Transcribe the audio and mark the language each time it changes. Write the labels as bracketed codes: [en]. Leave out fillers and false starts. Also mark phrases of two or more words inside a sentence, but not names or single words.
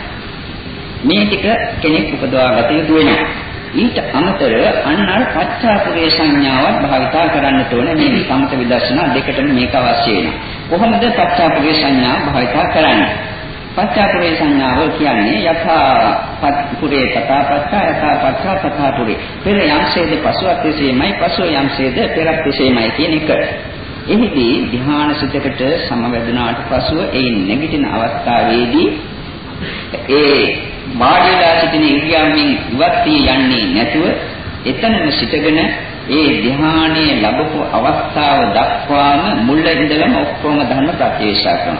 [si] මේ ටික කෙනෙක් උපදවා ගත යුතු වෙනවා. ඊට අමතරව අන්නර පච්චාපුරේ සංඥාවත් භාවිතා කරන්නට ඕනේ. මේ සමත විදර්ශනා දෙකටම මේක අවශ්‍ය වෙනවා. කොහොමද පච්චාපුරේ සංඥා භාවිතා කරන්නේ? පච්චාපුරේ සංඥාව කියන්නේ [pi] යථා පුරේ තථා පච්චා යථා පච්චා තථා පුරේ. [si] පෙර යම්සේද පසුවත් එසේමයි, පසුව යම්සේද පෙරත් එසේමයි කියන එක. එහිදී ධ්‍යාන සිතකට සමවැදුනාට පසුව ඒ නැගිටින අවස්ථාවේදී ඒ මාර්ගලා සිටින ඉරියව්වෙන් ඉවත් වී යන්නේ නැතුව එතනම සිටගෙන ඒ ධ්‍යානයේ ලැබපු අවස්ථාව දක්වාම මුල ඉඳලම ඔක්කොම ධර්ම ප්‍රත්‍යක්ෂ කරනවා.